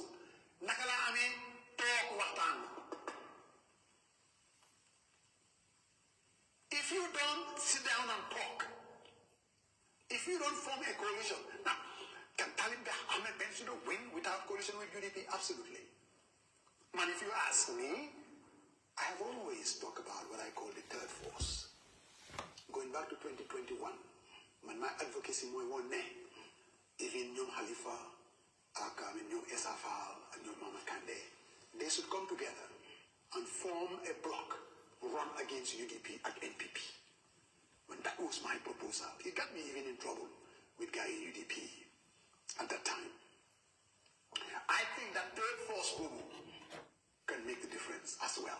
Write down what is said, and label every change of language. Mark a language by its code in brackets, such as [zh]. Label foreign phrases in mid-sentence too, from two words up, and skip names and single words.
[en] Nakala amin talk waxtaan. If you don't sit down and talk, if you don't form a coalition, now can Talib Ahmed Bensouda win without coalition with UDP? Absolutely. Man, if you ask me, I have always talked about what I call the third force. Going back to 2021, man my advocacy [wo] mooy woon ne [en] even [wo] ñoom Halifa ak ñoom Essa Faal ak ñoom Mama Kandeh [en] they should come together and form a bloc run against UDP and NPP. When that was my proposal, it got me even in trouble with guy in UDP at that time. I think that third force can make the difference as well.